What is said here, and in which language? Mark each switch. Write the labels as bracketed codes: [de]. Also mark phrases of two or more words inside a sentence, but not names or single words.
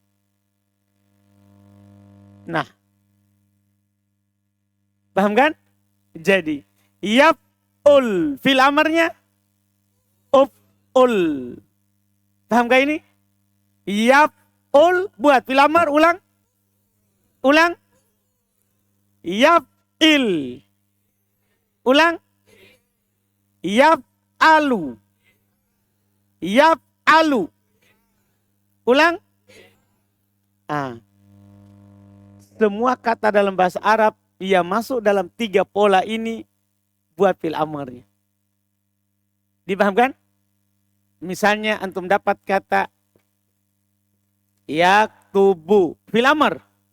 [id] Nah. Paham kan? Jadi yaf'ul fi'il amrnya uf'ul. Paham gak ini? Yaf'ul buat [ar] فعل أمر [id] ulang. Ulang. Yaf'il. Ulang. Yaf'alu. Yaf'alu. Ulang. Semua kata dalam bahasa Arab yang masuk dalam 3 pola ini buat fi'il amrnya. Dipahamkan? Misalnya antum dapat kata [ar] يكتب فعل أمر.